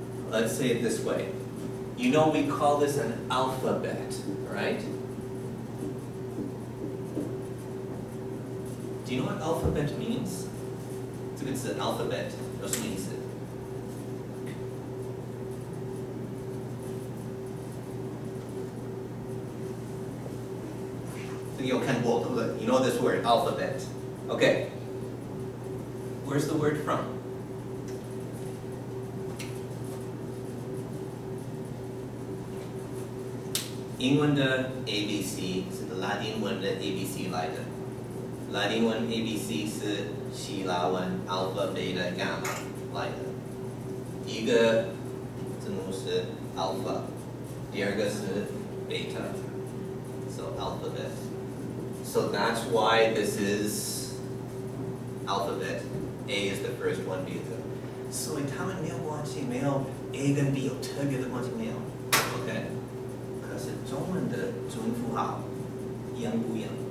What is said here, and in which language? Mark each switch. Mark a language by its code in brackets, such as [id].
[en] Let's say it this way. You know we call this an alphabet, right? Do you know what alphabet means? [zh] 这个字 alphabet 有什么意思？ [en] You know this word, alphabet. Okay. Where's the word from? [zh] 英文的 ABC 是拉丁文的 ABC 来的。拉丁文 ABC 是希腊文 alpha, beta, gamma 来的。一个字母是 alpha， 第二个是 beta. [en] So alphabet. So that's why this is alphabet. A is the first one, B is the... [zh] 所以他们没有关系，没有 A 跟 B 有特别的关系没有 ，OK？可是中文的准符号一样不一样？